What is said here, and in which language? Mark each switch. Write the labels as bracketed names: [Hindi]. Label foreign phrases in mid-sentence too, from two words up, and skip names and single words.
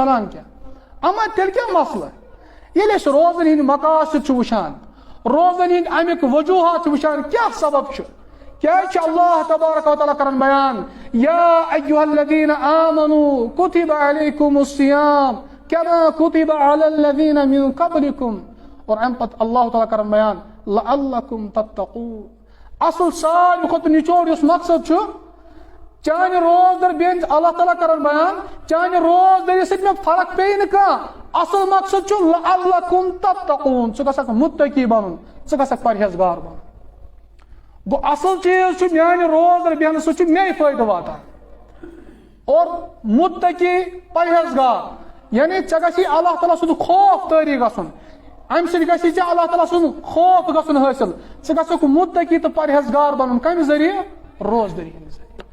[Kashmiri] چھۄنان کینٛہہ اما تیٚلہِ کیٛاہ مسلہٕ ییٚلہِ أسۍ روزن ہٕنٛدۍ مقاصد چھِ وٕچھان روزن ہٕنٛدۍ امیُک وجوہات چھِ وٕچھان کیٛاہ سبب چھُ کیٛازِ چھُ اللہ تبارک و تعالیٰ کران بیان [Arabic] یا ایُّہا الذیٖنَ آمنوٗ کُتِبَ علیکُم الصِّیام كما كتب على الذين من قبلكم [Kashmiri] اور امہِ پتہٕ اللہ تعالیٰ کران بیان [Arabic] لعلكم تتقون [Kashmiri] اصل ساروی کھۄتہٕ نِچوڑ یُس مقصد چھُ چانہِ روزدر بیٚہنٕچ اللہ تعالیٰ کران بیان چانہِ روزدٔری سۭتۍ مےٚ فرق پیٚیہِ نہٕ کانٛہہ اصل مقصد چھُ [Arabic] لعلكم تتقون [Kashmiri] ژٕ گژھکھ مُتقی بنُن ژٕ گژھکھ پرہیزگار بنُن گوٚو اصل چیٖز چھُ میانہِ روزدر بیٚہنہٕ سۭتۍ چھُ مے فٲیدٕ واتان اور مُتقی پرہیزگار یعنی ژےٚ گژھی اللہ تعالیٰ سُنٛد خوف طٲری گژھُن امہِ سۭتۍ گژھی ژےٚ اللہ تعالیٰ سُنٛد خوف گژھُن حٲصِل ژٕ گژھکھ مُتقی تہٕ پرہیزگار بنُن کمہِ ذٔریعہٕ روزدٔری ہٕنٛدِ ذٔریعہٕ